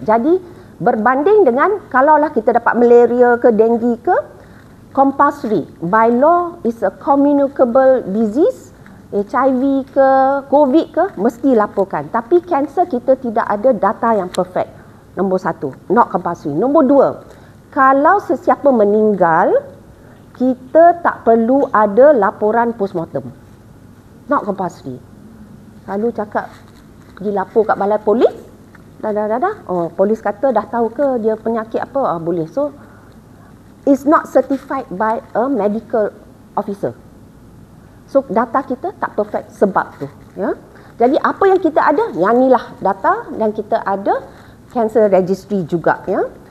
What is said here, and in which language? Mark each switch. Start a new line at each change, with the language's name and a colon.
Malay: Jadi berbanding dengan kalaulah kita dapat malaria ke denggi ke, compulsory.
English: By law is a communicable disease, HIV ke, COVID ke,
Malay: mesti laporkan. Tapi kanser kita tidak ada data yang perfect. Nombor satu,
English: not compulsory.
Malay: Nombor dua, kalau sesiapa meninggal, kita tak perlu ada laporan postmortem.
English: Not compulsory.
Malay: Lalu cakap, pergi lapor kat balai polis, dah. Oh, polis kata dah tahu ke dia penyakit apa? Boleh.
English: So, it's not certified by a medical officer.
Malay: So data kita tak perfect sebab tu, ya. Jadi apa yang kita ada, yang inilah data, dan kita ada cancer registry juga, ya.